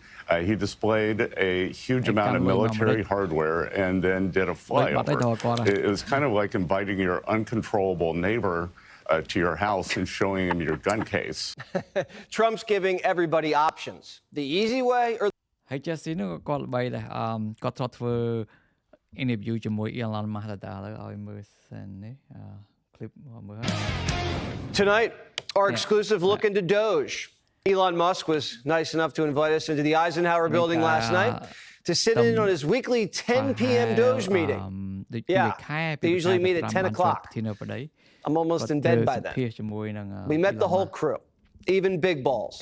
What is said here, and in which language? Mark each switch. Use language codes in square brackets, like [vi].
[en] He displayed a huge amount of military hardware and then did a flyover. It was kind of like inviting your uncontrollable neighbor to your house and showing him your gun case. Trump's giving everybody options. The easy way or [km] ហើយ Jesse នោះគាត់ល្បីដែរគាត់ធ្លាប់ធ្វើ interview ជាមួយ Elon Musk ដែរឥឡូវឲ្យមើលសិននេះ clip មើល [en] Tonight, our exclusive look into Doge. Elon Musk was nice enough to invite us into the Eisenhower building last night to sit in on his weekly 10 p.m. Doge meeting. Yeah, they usually meet at 10 o'clock. I'm almost in bed by then. We met the whole crew, even Big Balls.